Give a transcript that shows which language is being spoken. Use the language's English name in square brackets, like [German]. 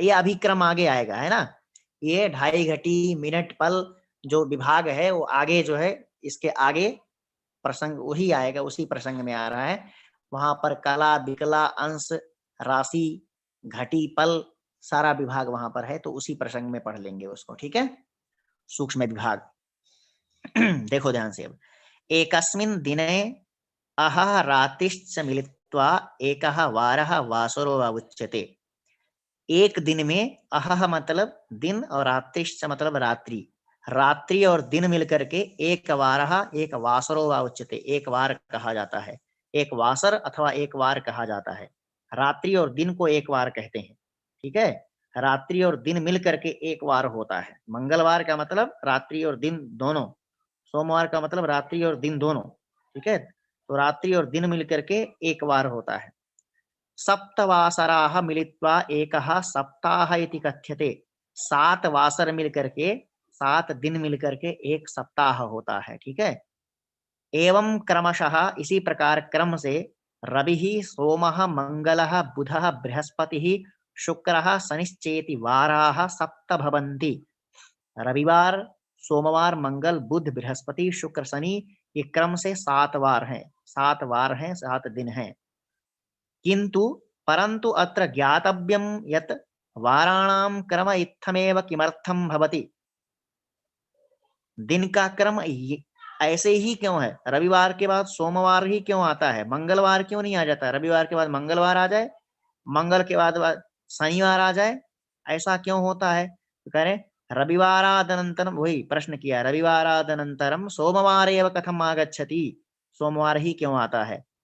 [Hindi] ये अभी क्रम आगे आएगा, है ना। ये 2.5 घटी, मिनट, पल जो विभाग है वो आगे जो है, इसके आगे प्रसंग वही आएगा, उसी प्रसंग में आ रहा है। वहां पर कला, विकला, अंश, राशि, घटी, पल, सारा विभाग वहां पर है, तो उसी प्रसंग में पढ़ लेंगे उसको। ठीक है, सूक्ष्म विभाग। देखो ध्यान से। [Sanskrit] अब एकस्मिन् दिने अहः रातिश्च मिलित्वा एकः वारः वासरो वा उच्यते। [Hindi] एक दिन में अहः मतलब दिन और रात्रिश्च मतलब रात्रि, रात्रि और दिन मिलकर के एक वारः, एक [Sanskrit] वासरो वा उच्यते, [Hindi] एक वार कहा जाता है। एक वासर अथवा एक वार कहा जाता है। रात्रि और दिन को एक वार कहते हैं। ठीक है, रात्रि और दिन मिल करके एक वार होता है। मंगलवार का मतलब रात्रि और दिन दोनों, सोमवार का मतलब रात्रि और दिन दोनों। ठीक है, तो रात्रि और दिन मिलकर के एक वार होता है। [Sanskrit] सप्तवासराः मिलित्वा एकः सप्ताह इति कथ्यते। [Hindi] 7 वासर मिलकर के, 7 दिन मिलकर के एक सप्ताह होता है। ठीक है, [Sanskrit] एवं क्रमशः [Hindi] इसी प्रकार क्रम से [Sanskrit] रविः सोमः मंगलः बुधः बृहस्पतिः शुक्रः शनिश्चेति वाराः 7 भवन्ति। [Hindi] रविवार, सोमवार, मंगल, बुध, बृहस्पति, शुक्र, शनि, ये क्रम से 7 वार हैं, 7 वार हैं, 7 दिन हैं। [Sanskrit] किंतु परंतु अत्र ज्ञातव्यं यत् वाराणां क्रम इत्थमेव किमर्थं भवति। [Hindi] दिन का क्रम ऐसे ही क्यों है? रविवार के बाद सोमवार ही क्यों आता है? मंगलवार क्यों नहीं आ जाता? रविवार के बाद मंगलवार आ जाए, मंगल के बाद शनिवार आ जाए, ऐसा क्यों होता है? तो कह रहे रविवारादनंतरम, वही प्रश्न किया, [Sanskrit] रविवारादनंतरम सोमवार एव कथम आगच्छति, [Hindi] सोमवार ही क्यों आता है?